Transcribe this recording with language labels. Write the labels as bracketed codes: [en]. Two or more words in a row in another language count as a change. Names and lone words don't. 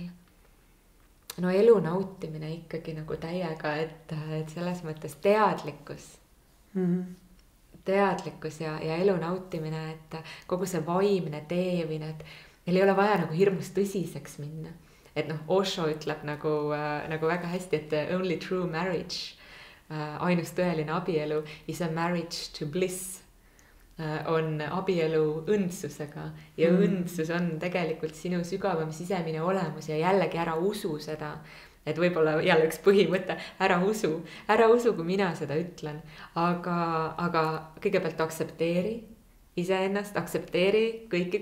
[et] No elu nautimine ikkagi nagu täiega, et selles mõttes teadlikkus. Teadlikkus ja elu nautimine, et kogu see vaimne tee või need, meil ei ole vaja nagu hirmus tõsiseks minna. Et Osho ütleb nagu väga hästi, et [en] only true marriage, [et] ainus tõeline abielu [en] is a marriage to bliss, [et] on abielu õndsusega ja õndsus on tegelikult sinu sügavam sisemine olemus ja jällegi ära usu seda, et võib-olla jälle üks põhimõte, ära usu, kui mina seda ütlen, aga kõigepealt aktsepteeri iseennast, aktsepteeri kõiki